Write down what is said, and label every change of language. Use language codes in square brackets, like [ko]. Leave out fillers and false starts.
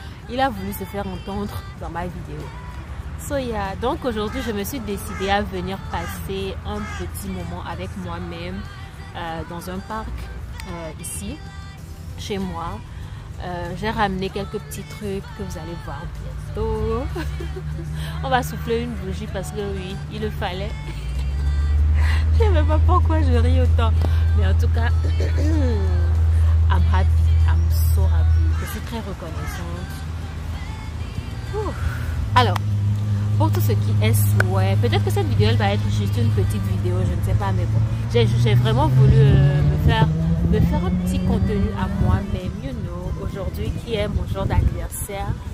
[fr] Il a voulu se faire entendre dans ma vidéo. [en] So yeah, [fr] donc aujourd'hui je me suis décidée à venir passer un petit moment avec moi-même dans un parc ici, chez moi. J'ai ramené quelques petits trucs que vous allez voir bientôt. On va souffler une bougie parce que oui, il le fallait. Je ne sais pas pourquoi je ris autant. [en] Mais en tout cas, I'm happy, I'm so happy. [fr] Je suis très reconnaissante. Alors, pour tout ce qui est souhait, peut-être que cette vidéo elle va être juste une petite vidéo, je ne sais pas, mais bon, j'ai vraiment voulu me faire un petit contenu à moi-même, [en] you know, [fr] aujourd'hui qui est mon jour d'anniversaire.